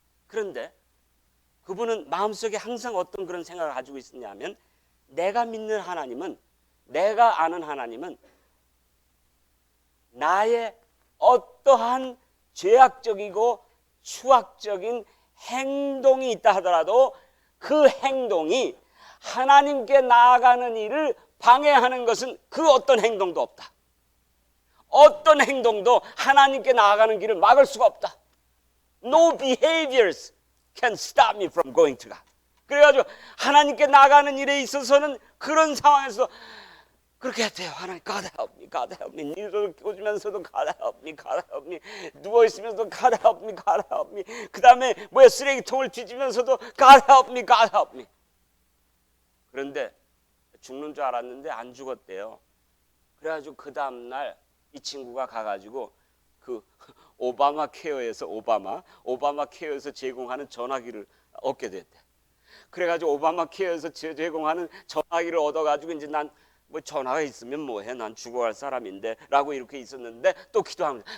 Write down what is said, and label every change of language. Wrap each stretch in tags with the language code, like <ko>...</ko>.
<ko>그런데 그분은 마음속에 항상 어떤 그런 생각을 가지고 있었냐면, 내가 믿는 하나님은, 내가 아는 하나님은 나의 어떠한 죄악적이고 추악적인 행동이 있다 하더라도 그 행동이 하나님께 나아가는 일을 방해하는 것은 그 어떤 행동도 없다. 어떤 행동도 하나님께 나아가는 길을 막을 수가 없다.</ko> <en>No behaviors can stop me from going to God.</en> <ko>그래가지고 하나님께 나아가는 일에 있어서는 그런 상황에서 그렇게 했대요.</ko> <en>하나님, God help me, God help me.</en> <ko>니를 꽂으면서도</ko> <en>God help me, God help me.</en> <ko>누워있으면서도</ko> <en>God help me, God help me.</en> <ko>그 다음에 쓰레기통을 뒤지면서도</ko> <en>God help me, God help me.</en> <ko>그런데 죽는 줄 알았는데 안 죽었대요. 그래가지고 그 다음날 이 친구가 가가지고 그 오바마 케어에서 제공하는 전화기를 얻게 됐대. 그래가지고 오바마 케어에서 제공하는 전화기를 얻어가지고 이제 난 전화가 있으면 뭐해, 난 죽어갈 사람인데 라고 이렇게 있었는데, 또 기도합니다.</ko>